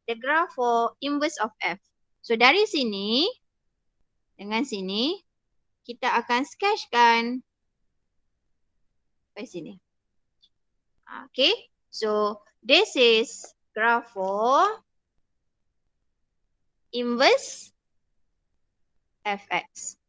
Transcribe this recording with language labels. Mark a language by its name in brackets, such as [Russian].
[English] The graph for inverse of F. [Malay] So dari sini, dengan sini, kita akan sketchkan sampai sini. [English] Okay, so this is graph for inverse Fx.